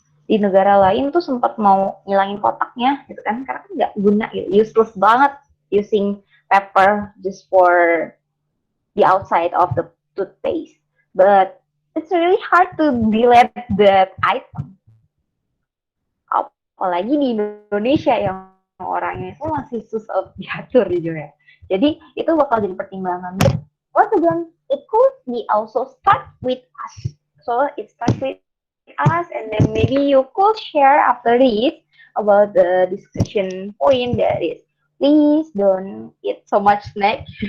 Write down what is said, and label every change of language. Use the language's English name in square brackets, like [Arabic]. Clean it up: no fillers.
[Indonesian] Di negara lain tuh sempat mau ngilangin kotaknya gitu kan karena kan nggak guna gitu, useless banget [English] using paper just for the outside of the toothpaste. But it's really hard to delete that item. [Indonesian] Apalagi di Indonesia yang orangnya itu masih susah diatur gitu ya. Jadi itu bakal jadi pertimbangan. [English] But once again, it could be also start with us. So it starts with us, and then maybe you could share after this about the discussion point that is, please don't eat so much snack.